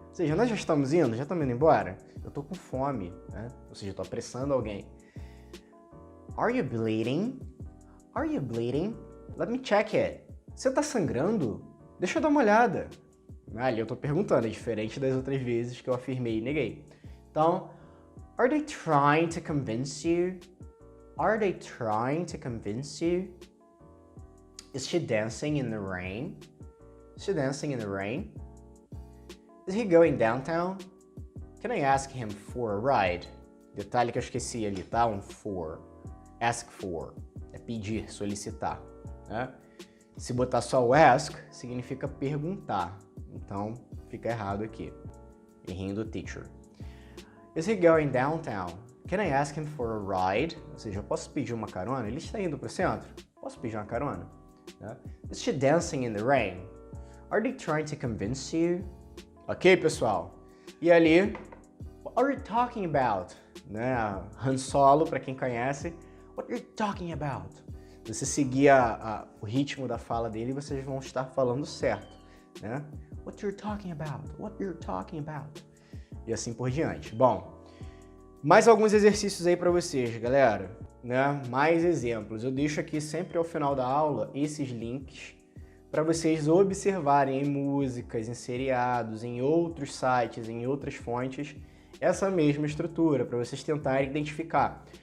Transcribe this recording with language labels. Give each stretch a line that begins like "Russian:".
Portuguese: Ou seja, nós já estamos indo? Já estamos indo embora? Eu tô com fome, né? Ou seja, eu tô apressando alguém.
English: Are you bleeding? Are you bleeding? Let me check it.
Portuguese: Você tá sangrando? Deixa eu dar uma olhada. Ali eu tô perguntando, é diferente das outras vezes que eu afirmei e neguei. Então,
English: are they trying to convince you? Are they trying to convince you? Is she dancing in the rain? Is she dancing in the rain? Is he going downtown? Can I ask him for a ride?
Portuguese: Detalhe que eu esqueci ali, tá? Um for. Ask for. É pedir, solicitar. Né? Se botar só o ask, significa perguntar. Então, fica errado aqui. Errinho do teacher.
English: Is he going downtown? Can I ask him for a ride?
Portuguese: Ou seja, eu posso pedir uma carona? Ele está indo para o centro? Posso pedir uma carona? Né?
English: Is she dancing in the rain? Are they trying to convince you?
Portuguese: Ok, pessoal? E ali,
English: what are you talking about? Né? Han Solo,
Portuguese: para quem conhece,
English: what are you talking about?
Portuguese: Você seguir o ritmo da fala dele, vocês vão estar falando certo, né?
English: What you're talking about? What you're talking about?
Portuguese: E assim por diante. Bom, mais alguns exercícios aí para vocês, galera, né? Mais exemplos. Eu deixo aqui sempre ao final da aula esses links para vocês observarem em músicas, em seriados, em outros sites, em outras fontes, essa mesma estrutura, para vocês tentarem identificar.